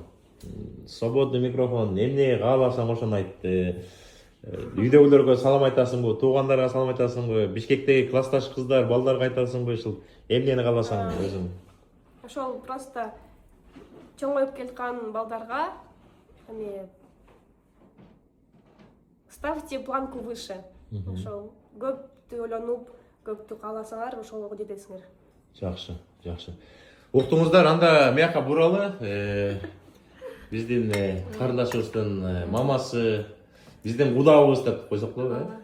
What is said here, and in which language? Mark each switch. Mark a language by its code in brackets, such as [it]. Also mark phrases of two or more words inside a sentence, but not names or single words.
[ru] Свободный микрофон. [ky] Эмне кааласаң ошону айт. Үйдөгүлөргө салам айтасыңбы, туугандарга салам айтасыңбы, Бишкектеги классташ кыздар, балдарга айтасыңбы, ушул эмнени кааласаң өзүң? Ошол просто чоңоюп келаткан балдарга [ru] ставьте планку выше. [ky] Ошол көптү ойлонуп, көптү кааласаңар, ошолго жетесиңер. Жакшы. Уктуңуздар, анда мияка буралы. Биздин карындашыбыздын мамасы, биздин кудабыз деп койсок болобу, э?